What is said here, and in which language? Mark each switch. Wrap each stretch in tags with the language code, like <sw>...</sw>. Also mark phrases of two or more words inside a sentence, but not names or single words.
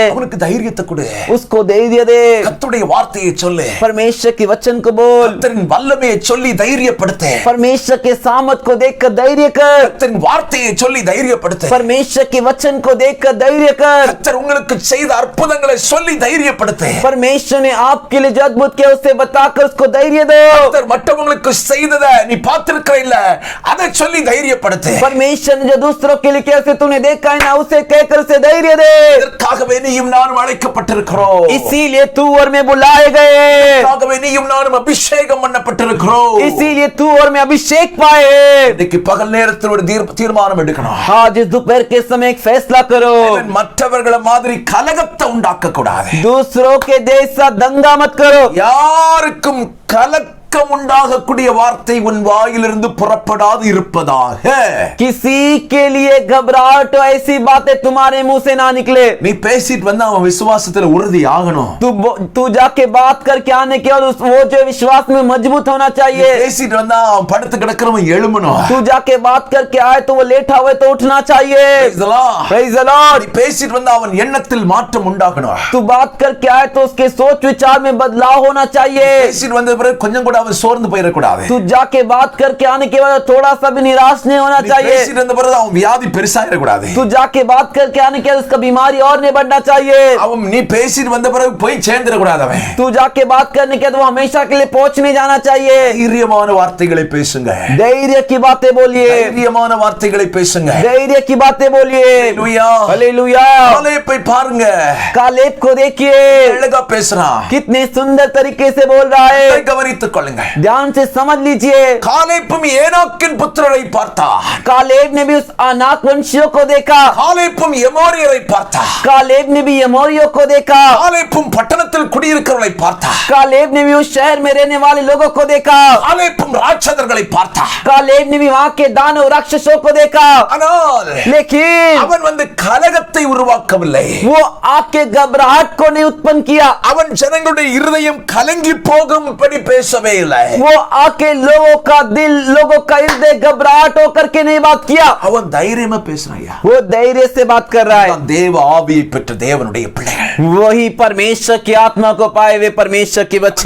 <ta>அவனுக்கு தைரியத்தை கொடு.</ta> <hi>उसको धैर्य दे.</hi> <ta>கர்த்தருடைய வார்த்தையை சொல்லு.</ta> <hi>परमेश्वर के वचन को बोल.</hi> <ta>கர்த்தரின் வல்லமையை சொல்லி தைரியப்படுத்து.</ta> <hi>परमेश्वर के सामर्थ को देखकर धैर्य कर.</hi> <ta>கர்த்தரின் வார்த்தையை சொல்லி தைரியப்படுத்து.</ta> <hi>परमेश्वर के वचन को देखकर धैर्य कर.</hi> <ta>கர்த்தர் உங்களுக்கு செய்த அற்புதங்களை சொல்லி தைரியப்படுத்து.</ta> <hi>परमेश्वर ने आपके लिए जो अद्भुत किया उसे बताकर उसको धैर्य दो.</hi> <ta>கர்த்தர் மற்றவங்களுக்கு செய்ததை நீ பார்த்திருக்கிற இல்ல, அதை சொல்லி தைரியப்படுத்து.</ta> <hi>परमेश्वर ने जो दूसरों के लिए किया उसे तूने देखा है ना, उसे कहकर उसे धैर्य दे.</hi> <ta>இதற்காகவே நீயும் நானும் அழைக்கப்பட்டிருக்கிறோம்.</ta> <hi>इसीलिए तू और मैं बुलाए गए.</hi> <ta>இதற்காகவே நீயும் நானும் அபிஷேகம் பண்ணப்பட்டிருக்கிறோம்.</ta> <hi>इसीलिए तू और मैं अभिषेक पाए.</hi> <ta>இன்னைக்கு பகல் நேரத்தில் ஒரு தீர்மானம் எடுக்கணும்.</ta> <hi>आज इस दोपहर के समय एक फैसला करो.</hi> <ta>அவன் மற்றவர்களை மாதிரி கலகத்தை உண்டாக்க கூடாது.</ta> <hi>दूसरों के जैसा दंगा मत करो.</hi> <ta>யாருக்கும் கலக்கம் உண்டாகக்கூடிய வார்த்தை உன் வாயிலிருந்து புறப்படாது இருப்பதாக.</ta> <hi>किसी के लिए घबराहट हो ऐसी बातें तुम्हारे मुंह से ना निकले.</hi> <ta>நீ பேசிட்டு வந்து அவன் விசுவாசத்துல உறுதி ஆகணும்.</ta> <hi>तू जाके बात करके आने के और वो जो विश्वास में मजबूत होना चाहिए.</hi> <ta>பேசிட்டு வந்தா அவன் படுத்து கிடக்கிறவன் எழும்பணும்.</ta> <hi>तू जाके बात करके आए तो वो लेटा हुए तो उठना चाहिए.</hi> <en>Praise the Lord. Praise the Lord.</en> <ta>நீ பேசிட்டு வந்தா அவன் எண்ணத்தில் மாற்றம் உண்டாகணும்.</ta> <hi>तू बात करके आए तो उसके सोच विचार में बदलाव होना चाहिए.</hi> <ta>பேசிட்டு வந்த பிறகு கொஞ்சம் கூட அவன் சோர்ந்து போயிடக்கூடாது.</ta> <hi>तू जाके बात करके आने के बाद थोड़ा सा भी निराश नहीं होना</hi> <ta>நீ</ta> <hi>चाहिए.</hi> <ta>பேசிட்டு வந்த பிறகு அவன் வியாதி பெருசாயிடக்கூடாது.</ta> <hi>तू जाके बात करके आने के बाद उसका बीमारी और नहीं बढ़ना चाहिए.</hi> <ta>அவன் நீ பேசிட்டு வந்த பிறகு போய் சேர்ந்துடக்கூடாது. அவன்</ta> <hi>तू जाके बात करने के बाद वो हमेशा के लिए पहुंच नहीं जाना चाहिए.</hi> <ta>தைரியமான வார்த்தைகளை பேசுங்க.</ta> <hi>धैर्य की बातें बोलिए.</hi> <ta>தைரியமான வார்த்தைகளை பேசுங்க.</ta> <hi>धैर्य की बातें बोलिए.</hi> <ta>ஹalleluya.</ta> <hi>हालेलुया.</hi> <ta>காலேப்பை பாருங்க.</ta> <hi>कालेब को देखिए,</hi> <ta>அழகா பேசுறான்.</ta> <hi>कितने सुंदर तरीके से बोल रहा है.</hi> <ta>இதை கவனித்துக் கொள்ளுங்க.</ta> <hi>ध्यान से समझ लीजिए.</hi> <ta>காலேப்பும் ஏனாக்கின் புத்திரரை பார்த்தார்.</ta> <hi>कालेब ने भी उस अनाक वंशियों को देखा.</hi> <ta>காலேப்பும் எமோரியரை பார்த்தார்.</ta> <hi>कालेब ने भी यमोरियों को देखा.</hi> <ta>காலேப்பும் பட்டணத்தில் குடியிருக்கிறவர்களை பார்த்தார்.</ta> <hi>कालेब ने भी उस शहर में रहने वाले लोगों को देखा.</hi> <ta>காலேப்பும் ராட்சதர்களை பார்த்தார்.</ta> <hi>कालेब ने भी वहां के दानव राक्षसों को देखा.</hi> <ta>ஆனால்</ta> <hi>लेकिन</hi> <ta>அவன் வந்து கலகத்தை உருவாக்கவில்லை.</ta> <hi>वो आके घबराहट को नहीं उत्पन्न किया.</hi> <ta>அவன் ஜனங்களுடைய இருதயம் கலங்கி போகும்படி பேசவே இல்லை.</ta> <hi>वो आके लोगों का दिल, लोगों का हृदय घबराहट होकर के नहीं बात किया.</hi> <ta>அவன் தைரியமா பேசுறாயா.</ta> <hi>वो धैर्य से बात कर रहा है.</hi> <ta>தேவ ஆவியை பெற்ற தேவனுடைய பிள்ளைகள்</ta> <hi>वही परमेश्वर की आत्मा को पाए हुए परमेश्वर के बच्चे.</hi>